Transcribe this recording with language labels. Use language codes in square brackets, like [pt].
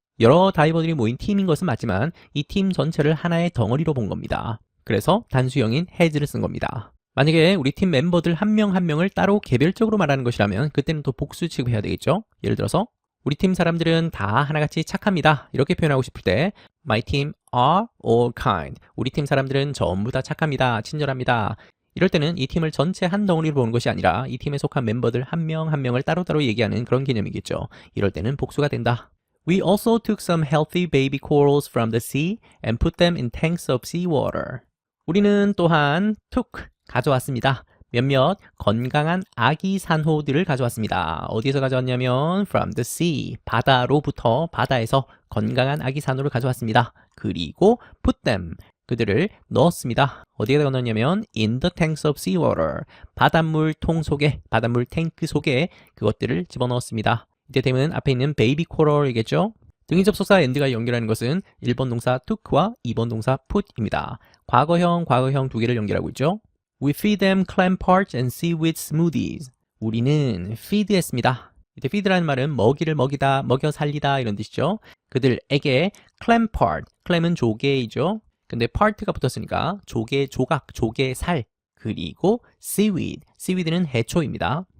[ko] 여러 다이버들이 모인 팀인 것은 맞지만 이 팀 전체를 하나의 덩어리로 본 겁니다. 그래서 단수형인 has를 쓴 겁니다. 만약에 우리 팀 멤버들 한 명 한 명을 따로 개별적으로 말하는 것이라면 그때는 또 복수 취급해야 되겠죠? 예를 들어서 우리 팀 사람들은 다 하나같이 착합니다. 이렇게 표현하고 싶을 때 [en] My team are all kind. [ko] 우리 팀 사람들은 전부 다 착합니다. 친절합니다. 이럴 때는 이 팀을 전체 한 덩어리로 보는 것이 아니라 이 팀에 속한 멤버들 한 명 한 명을 따로따로 얘기하는 그런 개념이겠죠. 이럴 때는 복수가 된다. [en] We also took some healthy baby corals from the sea and put them in tanks of seawater. [ko] 우리는 또한 took, 가져왔습니다. 몇몇 건강한 아기 산호들을 가져왔습니다. 어디에서 가져왔냐면 [en] from the sea, [ko] 바다로부터 바다에서 건강한 아기 산호를 가져왔습니다. 그리고 [en] put them, [ko] 그들을 넣었습니다. 어디에다가 넣었냐면 [en] in the tanks of seawater, [ko] 바닷물 통 속에, 바닷물 탱크 속에 그것들을 집어넣었습니다. 이때 되면 앞에 있는 baby coral이겠죠. 등위 접속사 and가 연결하는 것은 1번 동사 took와 2번 동사 put입니다. 과거형, 과거형 두 개를 연결하고 있죠. [en] We feed them clam parch and seaweed smoothies. [ko] 우리는 feed 했습니다. 이때 feed라는 말은 먹이를 먹이다, 먹여 살리다 이런 뜻이죠. 그들에게 [en] clam part, [ko] clam은 조개이죠. 근데 part가 붙었으니까 조개 조각, 조개 살, 그리고 seaweed, seaweed는 해초입니다.